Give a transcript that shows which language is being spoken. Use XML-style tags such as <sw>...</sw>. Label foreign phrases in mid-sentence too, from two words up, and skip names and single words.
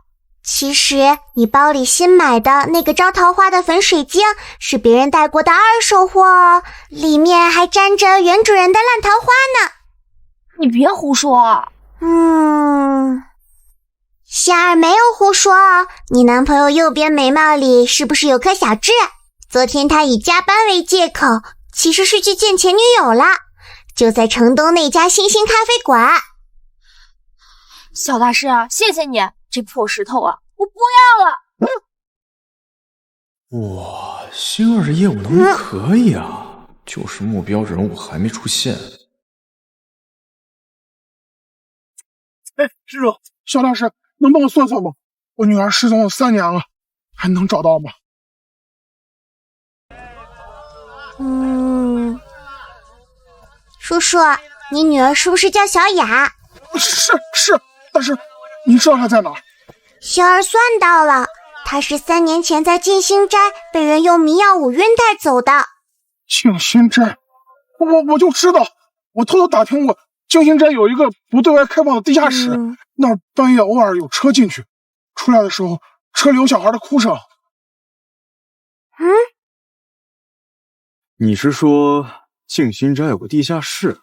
<zh>其實你包裡新買的那個招桃花的粉水晶是別人帶過的二手貨哦，裡面還沾着原主人的爛桃花呢。你別胡說。仙兒沒有胡說哦，你男朋友右邊眉毛裡是不是有顆小痣？昨天他以加班為借口，其實是去見前女友了，就在城東那家星星咖啡館。小大師啊，謝謝你，這破石頭啊，我不要了。哇，星兒這業務能力可以啊，就是目標人物還沒出現。哎，師叔，小大師，能幫我算算嗎？我女兒失蹤了3年了，還能找到嗎？叔叔，你女兒是不是叫小雅？是，但是你知道她在哪兒？星兒算到了，她是3年前在靜心齋被人用迷藥捂暈帶走的。靜心齋，我就知道，我偷偷打聽過，靜心齋有一個不對外開放的地下室，那兒半夜偶爾有車進去，出來的時候車裡有小孩的哭聲。你是說靜心齋有個地下室？</zh>